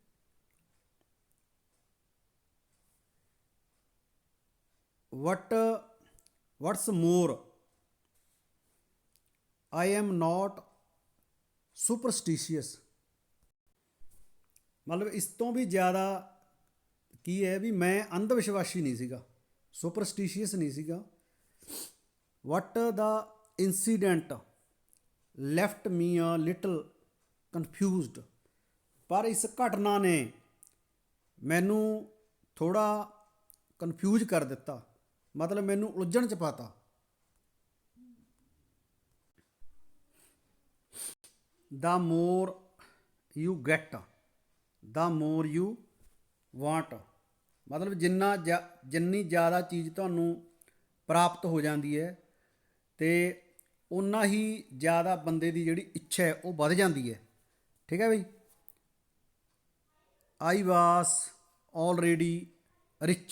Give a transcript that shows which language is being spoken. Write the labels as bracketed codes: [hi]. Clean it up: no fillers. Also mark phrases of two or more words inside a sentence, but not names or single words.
[en] what's more I am not superstitious. [pa] ਮਤਲਬ ਇਸ ਤੋਂ ਵੀ ਜ਼ਿਆਦਾ ਕੀ ਹੈ ਵੀ ਮੈਂ ਅੰਧ ਵਿਸ਼ਵਾਸੀ ਨਹੀਂ ਸੀਗਾ, ਸੁਪਰਸਟੀਸ਼ੀਅਸ ਨਹੀਂ ਸੀਗਾ। [en] What the incident left me a little confused। [pa] ਪਰ ਇਸ ਘਟਨਾ ਨੇ ਮੈਨੂੰ ਥੋੜ੍ਹਾ ਕਨਫਿਊਜ਼ ਕਰ ਦਿੱਤਾ, ਮਤਲਬ ਮੈਨੂੰ ਉਲਝਣ 'ਚ ਪਾਤਾ। [en] The more you get, the more you want। [pa] ਮਤਲਬ ਜਿੰਨੀ ਜ਼ਿਆਦਾ ਚੀਜ਼ ਤੁਹਾਨੂੰ ਪ੍ਰਾਪਤ ਹੋ ਜਾਂਦੀ ਹੈ ਅਤੇ ਓਨਾ ਹੀ ਜ਼ਿਆਦਾ ਬੰਦੇ ਦੀ ਜਿਹੜੀ ਇੱਛਾ ਹੈ ਉਹ ਵੱਧ ਜਾਂਦੀ ਹੈ। ਠੀਕ ਹੈ ਬਈ। [en] I was already rich.